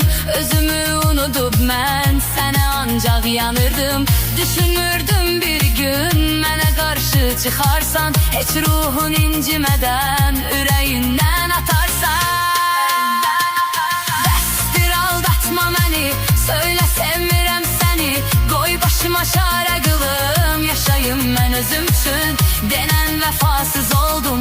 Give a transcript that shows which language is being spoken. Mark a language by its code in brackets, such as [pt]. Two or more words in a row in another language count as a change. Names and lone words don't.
[tr] Özümü unutup ben sana ancak yanırdım. Düşünürdüm bir gün mənə karşı çıkarsan, hiç ruhun incimeden yüreğinden atarsan. [az] Bəsdir aldatma məni, söylə sevmirəm səni. Qoy başıma çarə qılım, yaşayım mən özüm üçün [tr] denen vefasız oldum.